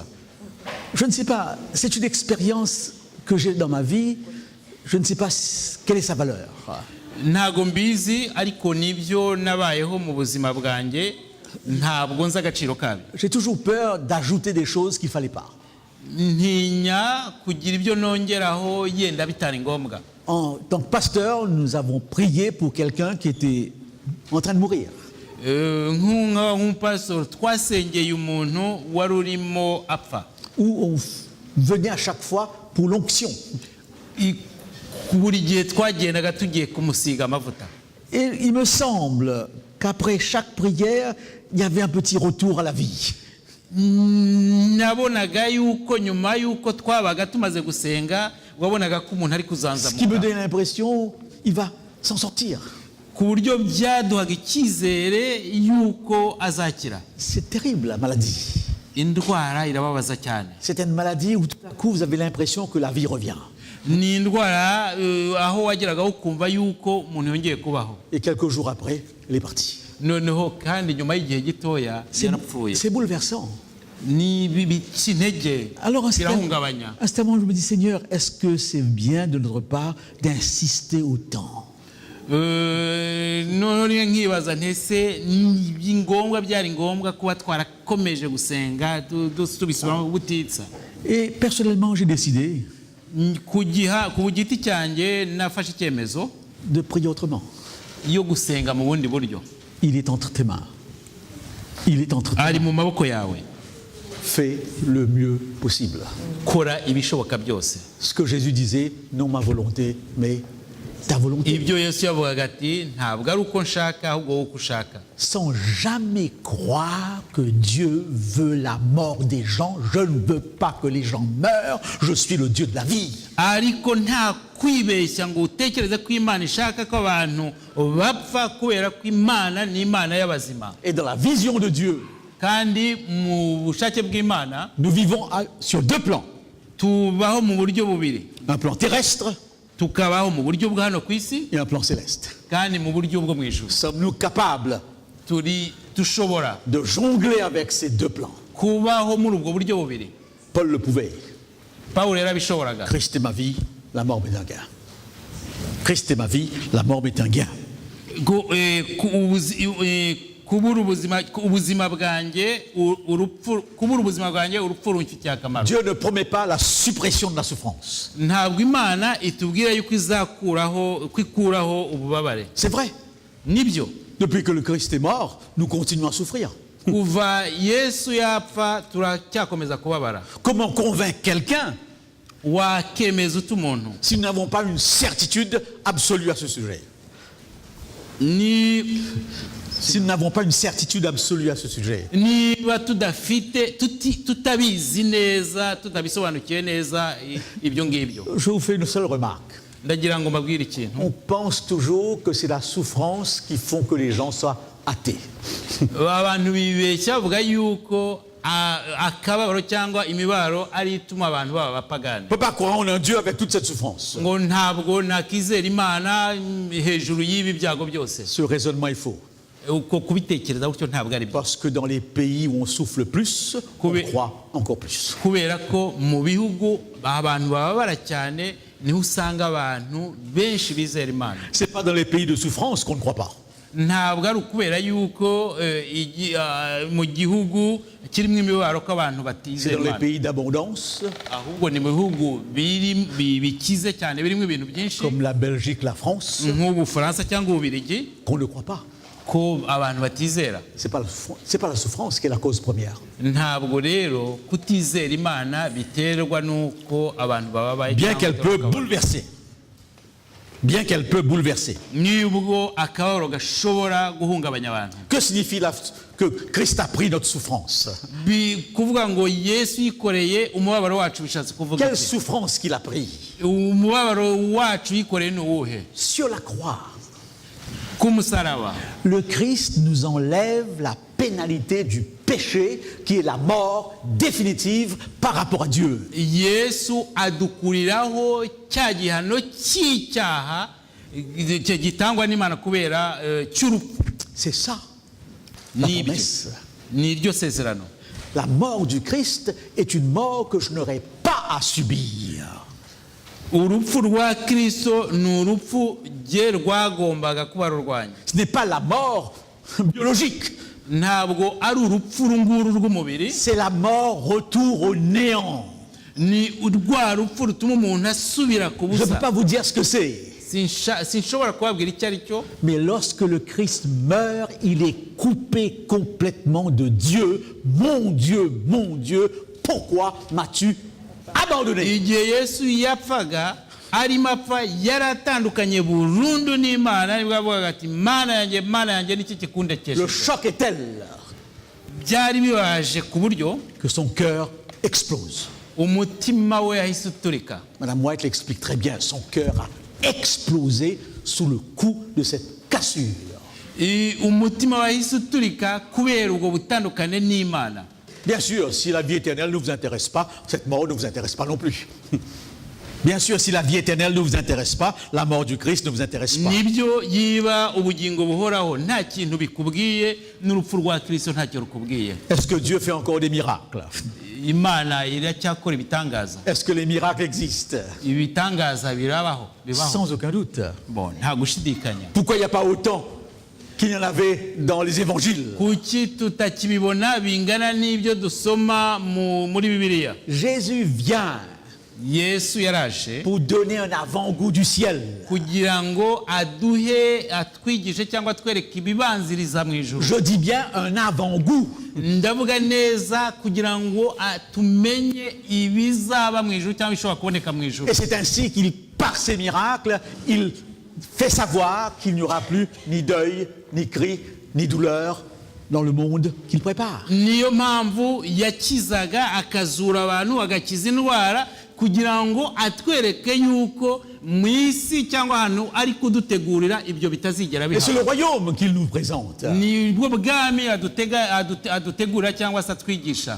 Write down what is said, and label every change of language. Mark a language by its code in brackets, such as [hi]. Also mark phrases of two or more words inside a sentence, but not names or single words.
[fr] Je ne sais pas, c'est une expérience que j'ai dans ma vie, je ne sais pas quelle est sa valeur. [rw] Ntago mbizi ariko nibyo nabayeho mu buzima bwanjye, ntabwo nzi agaciro kabyo. [fr] J'ai toujours peur d'ajouter des choses qu'il ne fallait pas. [rw] Ntinya kugira ibyo nongeraho yenda bitari ngombwa. [fr] En tant que pasteur, nous avons prié pour quelqu'un qui était en train de mourir. [rw] Nk'umupastor twasengeye umuntu wari urimo apfa. [fr] Où on venait à chaque fois pour l'onction. [rw] Buri gihe twagendaga tugiye kumusiga amavuta. [fr] Et il me semble qu'après chaque prière, il y avait un petit retour à la vie. [rw] Nabonaga yuko nyuma yuko twabaga tumaze gusenga wabonaga ko umuntu ari kuzanzamuka. [fr] Ce qui me donne l'impression il va s'en sortir. [rw] Ku buryo byaduhaga icyizere yuko azakira. [fr] C'est terrible la maladie. [rw] Indwara irababaza cyane. [fr] C'est une maladie où tout à coup vous avez l'impression que la vie revient. [rw] Ni indwara aho wageraga ukumva yuko umuntu yongeye kubaho. [fr] Et quelques jours après, il est parti. [rw] Noneho kandi nyuma y'igihe gitoya yarapfuye. [fr] C'est bouleversant. [rw] Ni bibica intege. [fr] Alors à [rw] birahungabanya. [fr] ce moment, je me dis, Seigneur, est-ce que c'est bien de notre part d'insister autant? [rw] None nkibaza ntese byari ngombwa kuba twarakomeje gusenga tubisubiramo ubutitsa. [fr] Et personnellement, j'ai décidé [rw] ku giti cyanjye nafashe icyemezo [fr] de prier autrement. [rw] Yo gusenga mu bundi buryo. [fr] Il est entre tes mains. Il est entre tes [rw] Ari [fr] mains. [rw] mu maboko yawe. [fr] Fais le mieux possible. [rw] Kora ibishoboka byose. [fr] Ce que Jésus disait, non ma volonté, mais ta volonté. [rw] Ibyo Yesu yavugaga ati ntabwo ari uko nshaka ahubwo wowe uko ushaka. [fr] Sans jamais croire que Dieu veut la mort des gens. Je ne veux pas que les gens meurent. Je suis le Dieu de la vie. [rw] Ariko nta kwibeshya ngo utekereze ko Imana ishaka ko abantu bapfa kubera ko Imana ni Imana y'abazima. [fr] Et dans la vision de Dieu, [rw] Kandi mu bushake bw'Imana [fr] nous vivons sur deux plans. [rw] tubaho mu buryo bubiri. [fr] Un plan terrestre [rw] Tukabaho mu buryo bwa hano ku isi [fr] et un plan céleste. [rw] kandi mu buryo bwo mu ijuru. [fr] Sommes-nous capables [rw] Dushobora [fr] de jongler avec ces deux plans? [rw] kubaho muri ubwo buryo bubiri. [fr] Paul le pouvait. [rw] Pawulo yarabishoboraga. [fr] Christ est ma vie, la mort m'est un gain. Christ est ma vie, la mort m'est un gain. [rw] Kubura ubuzima bwanjye urupfu rumfitiye akamaro. [fr] Dieu ne promet pas la suppression de la souffrance. [rw] Ntabwo Imana itubwira yuko ikuraho ububabare. [fr] C'est vrai. [rw] Nibyo. [fr] Depuis que le Christ est mort, nous continuons à souffrir. [rw] Kuva Yesu yapfa turacyakomeza kubabara. [fr] Comment convaincre quelqu'un [rw] Wakemeza umuntu [fr] si nous n'avons pas une certitude absolue à ce sujet? Si nous n'avons pas une certitude absolue à ce sujet. [rw] Niba tutabizi neza tutabisobanukiye neza ibyo ngibyo. [fr] Je vous fais une seule remarque. [rw] Ndagira ngo mbabwire ikintu. [fr] On pense toujours que c'est la souffrance qui font que les gens soient athées. [rw] Abantu bibeshya bavuga yuko akababaro cyangwa imibaro ari ituma abantu baba bapagana. [fr] On ne peut pas croire en un Dieu avec toute cette souffrance. [rw] Ngo ntabwo nakizera Imana hejuru y'ibi byago byose. [fr] Ce raisonnement est faux. [rw] Kubitekereza gutyo ntabwo ari byo. [fr] Parce que dans les pays où on souffle plus, on croit encore plus. [rw] Kubera ko mu bihugu abantu bababara cyane niho usanga abantu benshi bizera Imana. [fr] C'est pas dans les pays de souffrance qu'on ne croit pas. [rw] Ntabwo ari ukubera yuko mu gihugu kirimo imibabaro ko abantu batizera Imana. [fr] C'est dans les pays d'abondance, [rw] ahubwo ni mu bihugu bikize cyane birimo ibintu byinshi [fr] comme la Belgique, la France, [rw] nk'ubu Faransa cyangwa Ubirigi [fr] qu'on ne croit pas. [rw] ko abantu batizera. [fr] C'est pas la souffrance qui est la cause première. [rw] Ntabwo rero kutizera Imana biterwa nuko abantu baba [fr] Bien qu'elle peut bouleverser bien qu'elle peut bouleverser. [rw] nibwo akababaro gashobora guhungabanya abantu. [fr] Que signifie que Christ a pris notre souffrance? [rw] Kuvuga ngo Yesu yikoreye umubabaro wacu bishatse kuvuga [fr] Quelle [rw] iki? [fr] souffrance qu'il a pris? [rw] Umubabaro wacu yikoreye ni uwuhe? [fr] Sur la croix, [rw] Ku musaraba [fr] le Christ nous enlève la pénalité du péché qui est la mort définitive par rapport à Dieu. [rw] Yesu adukuriraho cya gihano cy'icyaha gitangwa n'Imana kubera cy'urupfu. [fr] C'est ça la [rw] Nibyo. [fr] promesse. [rw] Ni iryo sezerano. [fr] La mort du Christ est une mort que je n'aurai pas à subir. [rw] Urupfu rwa Kristo ni urupfu rye rwagombaga kuba rurwanya. [fr] Ce n'est pas la mort biologique, [rw] Ntabwo ari urupfu runguru rw'umubiri, [fr] c'est la mort retour au néant. [rw] ni urwa rupfu rutuma umuntu asubira ku [fr] Je ne peux [rw] busa. [fr] pas vous dire ce que c'est. [rw] Sinshobora kubabwira icyo ari cyo. [fr] Mais lorsque le Christ meurt, il est coupé complètement de Dieu. Mon Dieu, pourquoi m'as-tu abandonné? [rw] Igihe Yesu yapfaga arimo apfa yaratandukanye burundu n'Imana, nibwo avugaga ati mana yanjye niki [fr] Le [rw] kikundekesheje. [fr] choc est tel [rw] Byari bibaje ku buryo [fr] que son cœur explose. [rw] umutima we yahise uturika. [fr] Madame White l'explique très bien. Son cœur a explosé sous le coup de cette cassure. [rw] Umutima wahise uturika kubera ubwo butandukane n'Imana. [fr] Bien sûr, si la vie éternelle ne vous intéresse pas, cette mort ne vous intéresse pas non plus. Bien sûr, si la vie éternelle ne vous intéresse pas, la mort du Christ ne vous intéresse pas. [rw] Nibyo yiba ubugingo buhoraho nta kintu bikubwiye, n'urupfu rwa Kristo ntacyo rukubwiye. [fr] Est-ce que Dieu fait encore des miracles? [rw] Imana iracyakora ibitangaza. [fr] Est-ce que les miracles existent? [rw] Ibitangaza bibaho. [fr] Sans aucun doute. Bon, [rw] nta gushidikanya. [fr] Pourquoi il n'y a pas autant qu'il y en avait dans les évangiles? [rw] Kuki tutakibibona bingana n'ibyo dusoma muri Bibiliya? [fr] Jésus vient [rw] Yesu yaraje [fr] pour donner un avant-goût du ciel. [rw] kugira ngo atwigishe cyangwa atwereke ibibanziriza mu ijuru. [fr] Je dis bien un avant-goût. [rw] Ndavuga neza kugira ngo tumenye ibizaba mu ijuru cyangwa bishobora kuboneka mu ijuru. [fr] Et c'est ainsi qu'il, par ses miracles, il fait savoir qu'il n'y aura plus ni deuil, ni cri, ni douleur dans le monde qu'il prépare. [rw] Niyo mpamvu yakizaga akazura abantu agakiza indwara kugira ngo atwereke yuko mu isi cyangwa ahantu ari kudutegurira ibyo bitazigera [fr] Et c'est [rw] bihaba. [fr] le royaume qu'il nous présente. [rw] Ni bwo bwami adutegura cyangwa se atwigisha.